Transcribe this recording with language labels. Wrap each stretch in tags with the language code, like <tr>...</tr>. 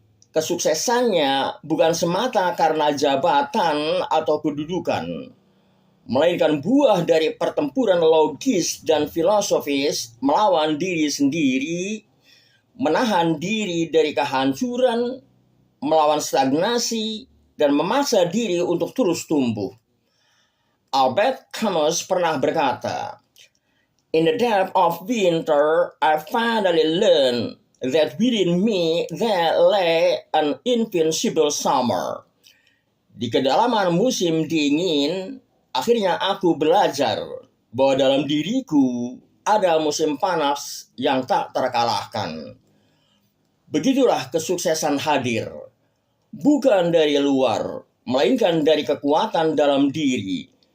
<id>Kesuksesannya bukan semata karena jabatan atau kedudukan, melainkan buah dari pertempuran logis dan filosofis melawan diri sendiri, menahan diri dari kehancuran, melawan stagnasi, dan memaksa diri untuk terus tumbuh.</id> <en>Albert Camus</en> <id>pernah berkata,</id> <en>"In the depth of winter, I finally learned that within me there lay an invincible summer."</en> <id>Di kedalaman musim dingin, akhirnya aku belajar bahwa dalam diriku ada musim panas yang tak terkalahkan. Begitulah kesuksesan hadir, bukan dari luar, melainkan dari kekuatan dalam diri.</id>